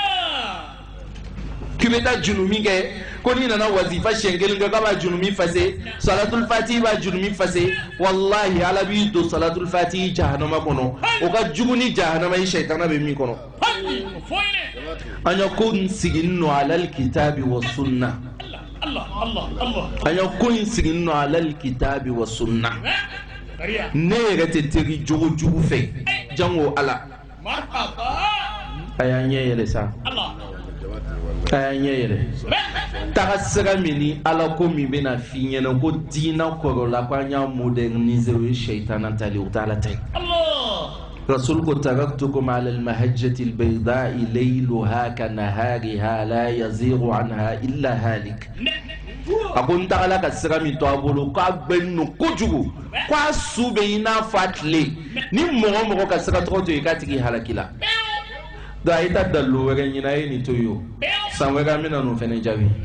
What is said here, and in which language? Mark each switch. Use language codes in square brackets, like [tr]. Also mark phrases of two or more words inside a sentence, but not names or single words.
[bm] k'i bɛ taa junumi kɛ ko n'i nana wazifa siɲɛ kelen kɛ k'a b'a junumi fase salatul fatihi b'a junumi fase wallahi ala b'i don salatul fatihi jahanama kɔnɔ o ka jugu ni jahanama ye shaitana bɛ min kɔnɔ an ya ko in sigi nɔ [ar] على الكتاب والسنة [bm] an ya ko in sigi nɔ [ar] على الكتاب والسنة [bm] ne yɛrɛ tɛ teri jogo jugu fɛ jango ala a y'an ɲɛ yɛlɛ sa a y'an ɲɛ yɛlɛ taga sira min ni ala ko min bɛna f'i ɲɛna ko diinɛ kɔrɔla ko an y'a moderniser o ye shaitana tali o t'ala ta ye rasul ko [ar] تركتكم على المحجة البيضاء ليلها كنهارها لا يزيغ عنها إلا هالك [bm] a ko n tagala ka sira min to a bolo k'a gbɛnnu kojugu k'a su bɛ i n'a fɔ a tile ni mɔgɔ mɔgɔ ka sira tɔgɔ to yen k'a tigi halaki la donc a ye taa dalilu wɛrɛ ɲini a ye nin to yen o san wɛrɛ an bɛna ninnu fɛnɛ jaabi